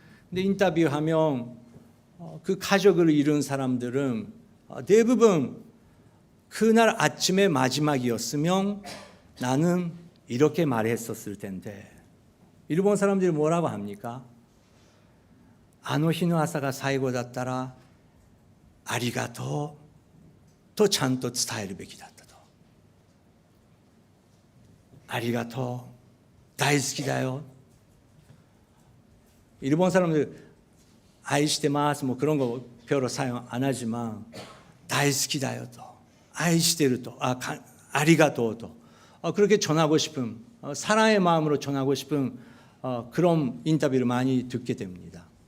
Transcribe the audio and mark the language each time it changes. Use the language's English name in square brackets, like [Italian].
[Korean] 근데 인터뷰하면 그 가족을 잃은 사람들은 대부분 그날 아침에 마지막이었으면 나는 이렇게 말했었을 텐데 일본 사람들이 뭐라고 합니까? [Japanese] あの日の朝が最後だったらありがとうとちゃんと伝えるべきだったと。ありがとう、大好きだよ。 [Korean] 일본 사람들 [Japanese] 愛してます [Korean] 뭐 그런 거 별로 사용 안 하지만 [Japanese] 大好きだよと、愛してると、ありがとうと [Korean] 그렇게 전하고 싶은 사랑의 마음으로 전하고 싶은 그런 인터뷰를 많이 듣게 됩니다.